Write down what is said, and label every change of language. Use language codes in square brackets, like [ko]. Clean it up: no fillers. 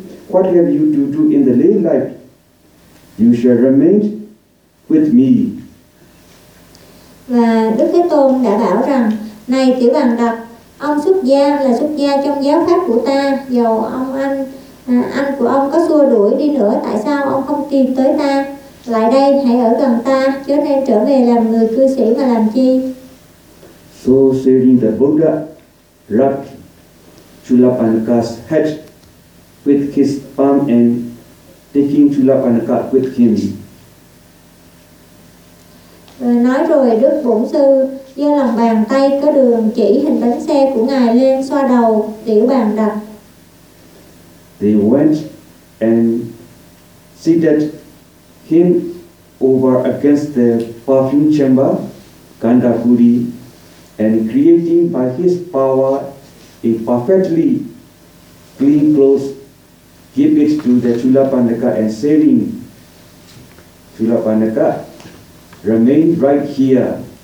[en] What have you to do in the lay life? You shall remain with me. [vi] Và Đức Thế Tôn đã bảo rằng, này Tiểu Bàn Đập, ông xuất gia là xuất gia trong giáo pháp của ta. Dầu anh của ông có xua đuổi đi nữa, tại sao ông không tìm tới ta? Lại đây hãy ở gần ta, chớ nên trở về làm người cư sĩ mà làm chi. [en] So saying, the Buddha rubbed Chulapanaka's head with his palm and taking Chulapanaka with him. [vi] Nói rồi Đức Bổn Sư giơ lòng bàn tay có đường chỉ hình bánh xe của ngài lên xoa đầu Tiểu Bàn Đập. [en] They went and seated him over against the perfume chamber, Gandhakuri, and creating by his power a perfectly clean clothes, give it to the Chulapanaka and saying, Chulapanaka, remain right here,